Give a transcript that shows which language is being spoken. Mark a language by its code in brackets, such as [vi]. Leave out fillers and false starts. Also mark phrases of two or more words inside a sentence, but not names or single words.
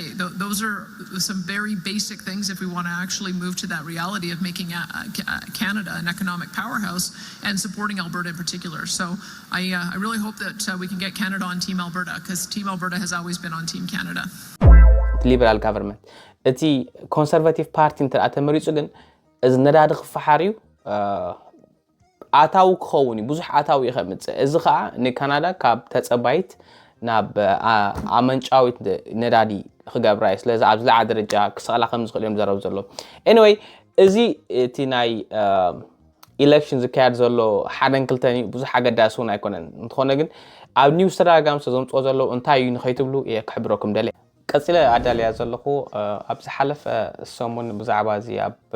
[en] Those are some very basic things if we want to actually move to that reality of making Canada an economic powerhouse and supporting Alberta in particular. So I really hope that we can get Canada on Team Alberta, because Team Alberta has always been on Team Canada. Liberal government. [ti] እቲ ኮንሰርቫቲቭ ፓርቲ እንተኣተ መሪጹ ግን እዚ ነዳዲ ክፈሓርዩ ኣታው ክኸውን ብዙሕ ኣታው ይኸምጽእ እዚ ከዓ ንካናዳ ካብ ተጸባይት ናብ ኣመንጫዊት ነዳዲ ክገብራ እዩ ስለዚ ኣብ ዝለዓለ ደረጃ ክስቕላ ከም ዝኽእል እዮም ዘረብ ዘሎ anyway እዚ እቲ ናይ ኢሌክሽን ዝካየድ ዘሎ ሓደን ክልተን ብዙሕ ኣገዳሲ እውን ኣይኮነን እንትኾነ ግን ኣብ ኒውስ ተደጋጋሚ ዘምጽኦ ዘሎ እንታይ እዩ ንኸይትብሉ ክሕብረኩም ደለ ቀጽለ ኣዳልያ ዘለኹ ኣብ ዝሓለፈ ሰሙን ብዛዕባ እዚ ኣብ